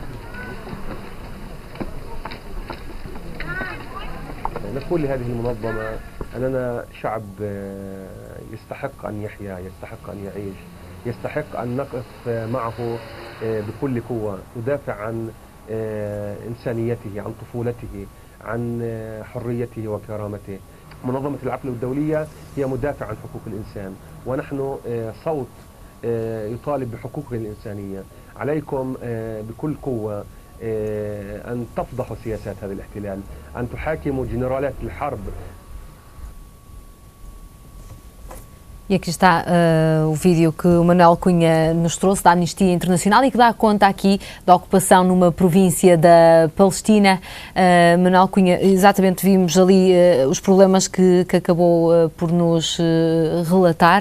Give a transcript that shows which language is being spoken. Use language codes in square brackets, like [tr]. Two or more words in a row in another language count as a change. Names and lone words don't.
[ar] نقول لهذه المنظمة أننا شعب يستحق أن يحيا، يستحق أن يعيش، يستحق أن نقف معه بكل قوة، ندافع عن إنسانيته، عن طفولته، عن حريته وكرامته. منظمة العفو الدولية هي مدافع عن حقوق الإنسان، ونحن صوت يطالب بحقوق الإنسانية. عليكم بكل قوة أن تفضحوا سياسات هذا الاحتلال، أن تحاكموا جنرالات الحرب. [pt] E aqui está o vídeo que o Manuel Cunha nos trouxe da Amnistia Internacional e que dá conta aqui da ocupação numa província da Palestina. Manuel Cunha, exatamente vimos ali os problemas que acabou por nos relatar.